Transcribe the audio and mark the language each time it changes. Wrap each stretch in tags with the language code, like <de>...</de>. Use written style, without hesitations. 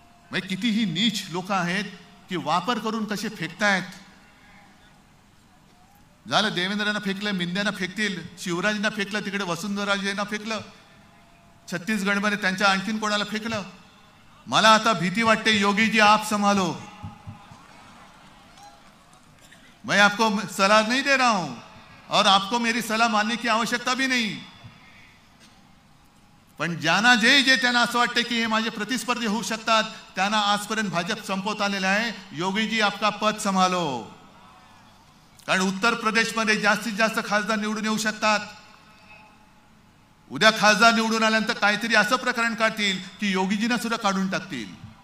<mr>म्हणजे किती ही नीच लोक आहेत की वापर करून कसे फेकतायत. झालं, देवेंद्रांना फेकलं, मिंद्यांना फेकतील, शिवराजांना फेकलं, तिकडे वसुंधराजेंना फेकलं, छत्तीसगडमध्ये त्यांच्या आणखीन कोणाला फेकलं. मला आता भीती वाटते,</mr> <hi>योगी जी आप संभालो. मैं आपको सलाह नहीं दे रहा हूं और आपको मेरी सलाह मानने की आवश्यकता भी नहीं.</hi> <mr>पण ज्यांना जे त्यांना असं वाटतं की हे माझे प्रतिस्पर्धी होऊ शकतात, त्यांना आजपर्यंत भाजप संपवत आलेला आहे.</mr> <hi>योगीजी आपका पद संभालो.</hi> <mr>कारण उत्तर प्रदेशमध्ये जास्तीत जास्त खासदार निवडून येऊ शकतात. उद्या खासदार निवडून आल्यानंतर काहीतरी असं प्रकरण काढतील की योगीजींना सुद्धा काढून टाकतील.</mr>